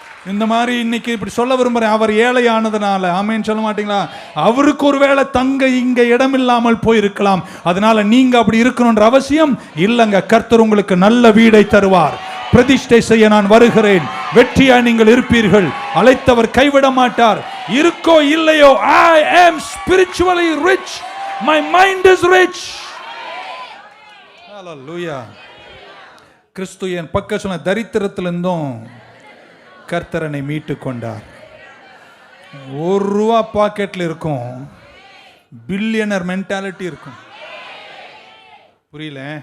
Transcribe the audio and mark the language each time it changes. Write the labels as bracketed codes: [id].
[ta] இந்த மாதிரி இன்னைக்கு இப்படி சொல்ல விரும்புறேன். அவர் ஏழையானதுனால, ஆமேன்னு சொல்ல மாட்டீங்களா? அவருக்கு ஒருவேளை தங்க இங்க இடம் இல்லாமல் போயிருக்கலாம், அதனால நீங்க அப்படி இருக்கணும்ன்ற அவசியம் இல்லைங்க. கர்த்தர் உங்களுக்கு நல்ல வீடை தருவார். பிரதிஷ்டை செய்ய நான் வருகிறேன், வெற்றியாய் நீங்கள் இருப்பீர்கள். அழைத்தவர் கைவிட மாட்டார். இருக்கோ இல்லையோ, [en] I am spiritually rich, my mind is rich. Hallelujah. [ta] கிறிஸ்து என் பக்க சொன்ன தரித்திரத்திலிருந்தும் கர்த்தரனை மீட்டு கொண்டார். $1 பாக்கெட்ல இருக்கும், பில்லியனர் மென்டாலிட்டி இருக்கும். புரியல?